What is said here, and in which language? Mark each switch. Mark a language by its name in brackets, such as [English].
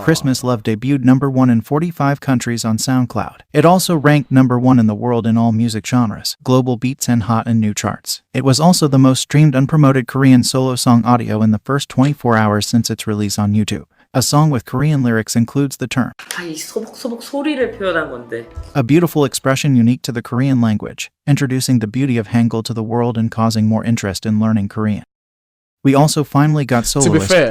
[English] Christmas Love debuted #1 in 45 countries on SoundCloud. It also ranked #1 in the world in all music genres, global beats and hot and new charts. It was also the most streamed unpromoted Korean solo song audio in the first 24 hours since its release on YouTube. A song with Korean lyrics includes the term, [Korean] 이 소복소복 소리를 표현한 건데. [English] a beautiful expression unique to the Korean language, introducing the beauty of Hangul to the world and causing more interest in learning Korean. We also finally got soloist.